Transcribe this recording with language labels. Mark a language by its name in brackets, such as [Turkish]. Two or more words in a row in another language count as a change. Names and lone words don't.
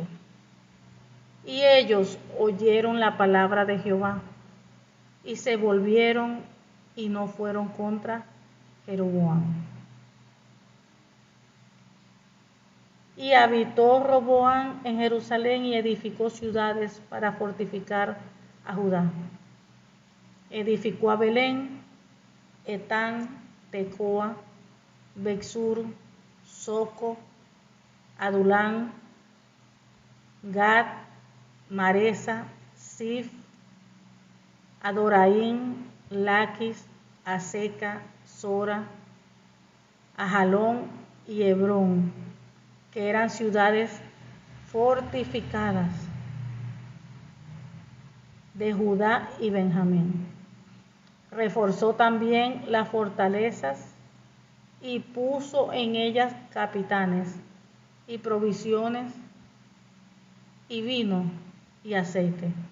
[Spanish] Y ellos oyeron la palabra de Jehová, y se volvieron y no fueron contra Jeroboam. Y habitó Roboam en Jerusalén y edificó ciudades para fortificar a Judá. Edificó a Belén, Etán, Tecoa, Bexur, Soco, Adulán, Gad, Maresa, Sif, Adoraim, Laquis, Aseca, Sora, Ajalón y Hebrón, que eran ciudades fortificadas de Judá y Benjamín. Reforzó también las fortalezas y puso en ellas capitanes y provisiones y vino y aceite.